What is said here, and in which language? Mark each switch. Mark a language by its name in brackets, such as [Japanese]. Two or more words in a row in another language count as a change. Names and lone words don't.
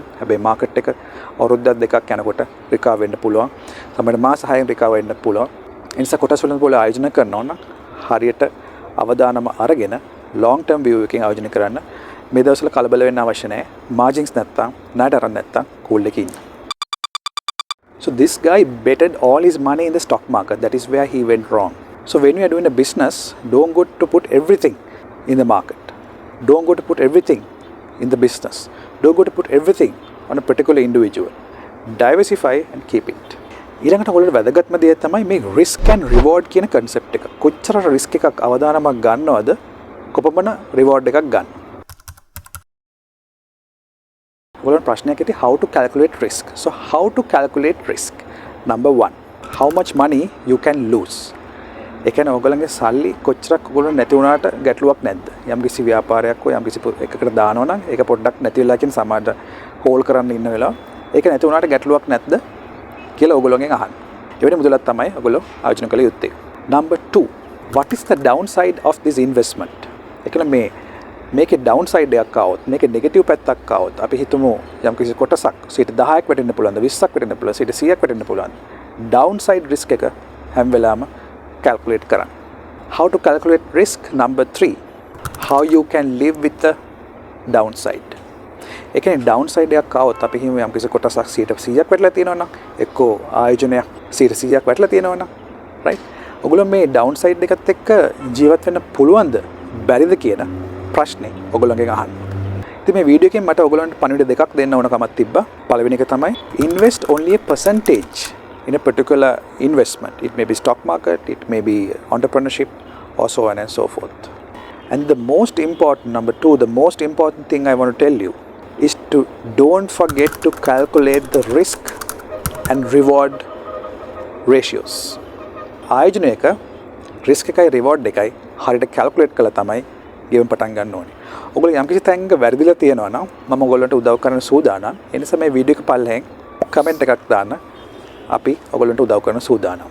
[Sinhala] හැබැයි මාකට් එක අවුරුද්දක් දෙකක් යනකොට රිකවර් වෙන්න පුළුවන්. සමහර මාස 6න් රිකවර් වෙන්න පුළුවන්. ඒ නිසා කොටස් වෙනද පොළ ආයෝජනය කරනවා නම් හරියට අවදානම අරගෙන [English] long term view [Sinhala] එකකින් ආයෝජනය කරන්න. මේ දවස්වල කලබල වෙන්න අවශ්‍ය නැහැ. margins නැත්තම් ණයට අරන් නැත්තම් cool එකේ ඉන්න. [English] So this guy betted all his money in the stock market. That is where he went wrong. So when you are doing a business, don't go to put everything in the market. Don't go to put everything in the business. Don't go to put everything on a particular individual. Diversify and keep it. [Sinhala] ඊළඟට ඔයගොල්ලෝ වැදගත්ම දේ තමයි මේ [English] risk and reward [Sinhala] කියන concept එක. කොච්චර risk එකක් අවදානමක් ගන්නවද කොපමණ reward එකක් ගන්න. ඔයගොල්ලෝ ප්‍රශ්නයක් ඇති [English] how to calculate risk. So how to calculate risk? Number 1, how much money you can lose. [Sinhala] ඒ කියන්නේ ඔයගොල්ලන්ගේ සල්ලි කොච්චරක් ඔයගොල්ලෝ නැති වුණාට ගැටලුවක් නැද්ද? යම්කිසි ව්‍යාපාරයක් හෝ යම්කිසි එකකට දානවා නම් ඒක පොඩ්ඩක් නැති වෙලා කියන සමාජයට හෝල් කරන්න ඉන්න වෙලාව ඒක නැති වුණාට ගැටලුවක් නැද්ද කියලා ඔයගොල්ලෝගෙන් අහන්න. එවැනි මුදලක් තමයි ඔයගොල්ලෝ ආයෝජනය කළ යුත්තේ. [English] Number 2, what is the downside of this investment? [Sinhala] ඒ කියන්නේ මේකේ downside එකක් ආවොත් මේකේ negative පැත්තක් ආවොත් අපි හිතමු යම්කිසි කොටසක් 10%ක් වැටෙන්න පුළුවන්ද 20%ක් වැටෙන්න පුළුවන් 100%ක් වැටෙන්න පුළුවන්. [English] downside risk [Sinhala] එක හැම වෙලාවම calculate කරන්න. [English] How to calculate risk? Number 3, how you can live with the downside. [Sinhala] ඒ කියන්නේ downside එකක් ආවොත් අපි හිතමු යම්කිසි කොටසක් 100%ක් වැටලා තියෙනවා නම් එක්කෝ ආයෝජනයක් 100%ක් වැටලා තියෙනවා නම් right ඔයගොල්ලෝ මේ downside එකත් එක්ක ජීවත් වෙන්න පුළුවන්ද බැරිද කියන ප්‍රශ්නේ ඔයගොල්ලෝගෙන් අහන්න. ඉතින් මේ වීඩියෝ එකෙන් මට ඔයගොල්ලන්ට පණිවිඩ දෙකක් දෙන්න ඕන කමක් තිබ්බා. පළවෙනි එක තමයි [English] invest only a percentage in a particular investment. It may be stock market, it may be entrepreneurship or so on and so forth. And the most important, number 2, the most important thing I want to tell you is to don't forget to calculate the risk and reward ratios. [Sinhala] ආයෝජනය එක risk එකයි reward එකයි හරියට calculate කළා තමයි ගෙවම් පටන් ගන්න ඕනේ. ඔයගොල්ලෝ යම්කිසි තැනක වැරදිලා තියෙනවා නම් මම ඔයගොල්ලන්ට උදව් කරන්න සූදානම්. ඒ නිසා මේ වීඩියෝ එක පල්ලෙන් කමෙන්ට් එකක් දාන්න. අපි ඔයගොල්ලන්ට උදව් කරන්න සූදානම්.